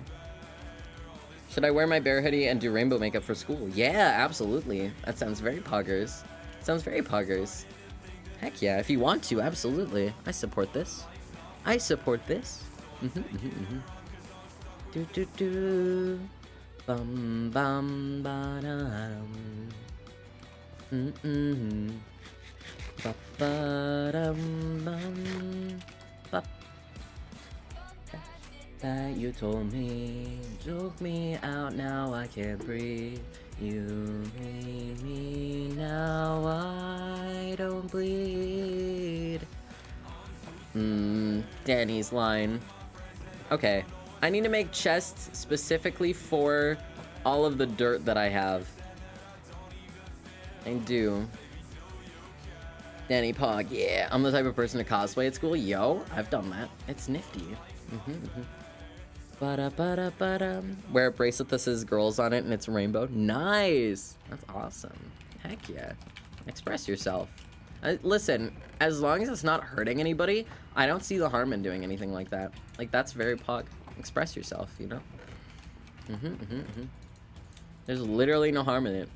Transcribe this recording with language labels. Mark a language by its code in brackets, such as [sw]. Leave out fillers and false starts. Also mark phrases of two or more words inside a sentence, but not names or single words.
[en] Should I wear my bear hoodie and do rainbow makeup for school? Yeah, absolutely. That sounds very poggers. Sounds very poggers. Heck yeah, if you want to, absolutely. I support this. I support this. Do do do. Bum bum ba dum. Ba ba dum bum. Ba. That you told me, took me out, now I can't breathe. You made me, now I don't bleed. Danny's line. Okay, I need to make chests specifically for all of the dirt that I have. I do. Danny Pog, yeah. I'm the type of person to cosplay at school. Yo, I've done that. It's nifty. Ba-da-ba-da-ba-da. Wear a bracelet that says girls on it and it's rainbow. Nice. That's awesome. Heck yeah. Express yourself. Listen, as long as it's not hurting anybody, I don't see the harm in doing anything like that. Like, that's very pog. Express yourself, you know? There's literally no harm in it.